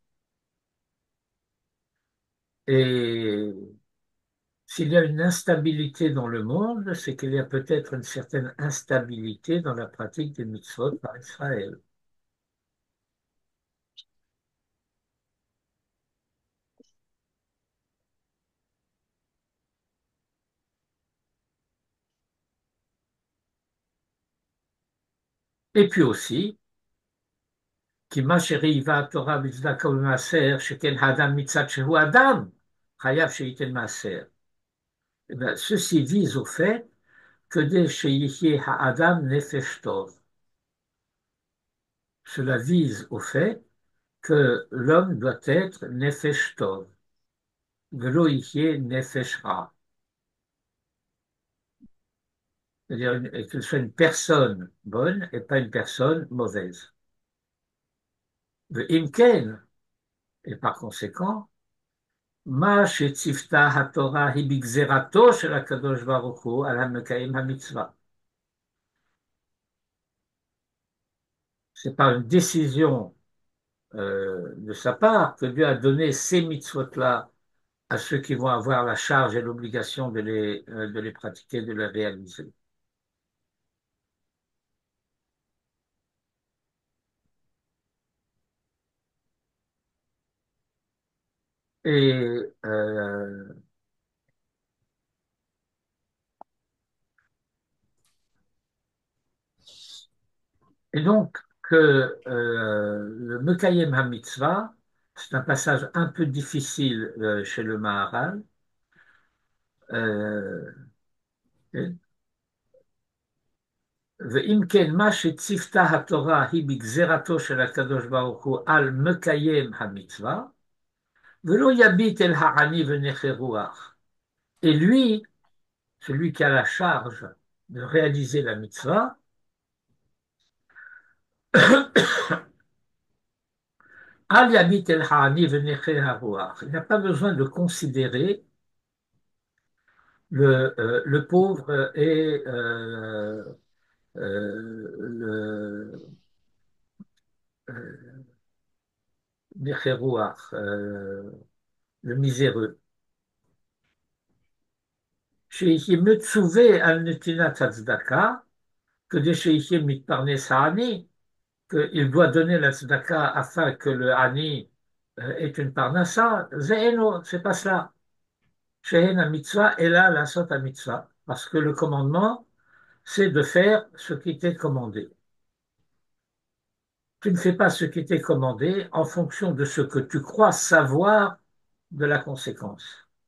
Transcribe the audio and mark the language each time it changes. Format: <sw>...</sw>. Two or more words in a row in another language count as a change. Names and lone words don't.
<fr>Et s'il y a une instabilité dans le monde, c'est qu'il y a peut-être une certaine instabilité dans la pratique des mitzvot par Israël. Et puis aussi,</fr> <he>כי מה שחייבה התורה בצדקה ובמעשר, שכן האדם מצד שהוא אדם, חייב שייתן מעשר.</he> <fr>Eh bien, ceci vise au fait</fr> <he>כדי שיחיה האדם נפש טוב.</he> <fr>Cela vise au fait que l'homme doit être</fr> <he>נפש טוב, ולא יחיה נפש רע.</he> <fr>C'est-à-dire qu'il soit une personne bonne et pas une personne mauvaise.</fr> <he>ואם כן,</he> <fr>et par conséquent,</fr> <he>מה שציוותה התורה היא בגזירתו של הקדוש ברוך הוא על המקיים המצווה.</he> <fr>C'est par une décision de sa part que Dieu a donné ces mitzvot-là à ceux qui vont avoir la charge et l'obligation de les pratiquer, de les réaliser. Et, et donc, que le</fr> <he>מקיים המצווה,</he> <fr>c'est un passage un peu difficile chez le Maharal.</fr> <he>ואם כן, מה שציוותה התורה היא בגזירתו של הקדוש ברוך הוא על מקיים המצווה, ולא יביט אל העני ונכה רוח.</he> <fr>Et lui, celui qui a la charge de réaliser la mitzvah,</fr> <he>אל יביט אל העני ונכה הרוח.</he> <fr>Il n'a pas besoin de considérer le pauvre et le</fr> <he>נכה רוח,</he> <fr>le miséreux.</fr> <he>שיחיה מצווה על נתינת הצדקה, כדי שיחיה מתפרנס העני,</he> <fr>qu'il doit donner la tzedaka afin que le ani ait une parnassa, c'est pas cela.</fr> <he>שהן המצווה</he> <fr>est là, la</fr> <he>זאת המצווה,</he> <fr>parce que le commandement, c'est de faire ce qui t'est commandé. Tu ne fais pas ce qui t'est commandé en fonction de ce que tu crois savoir de la conséquence.</fr>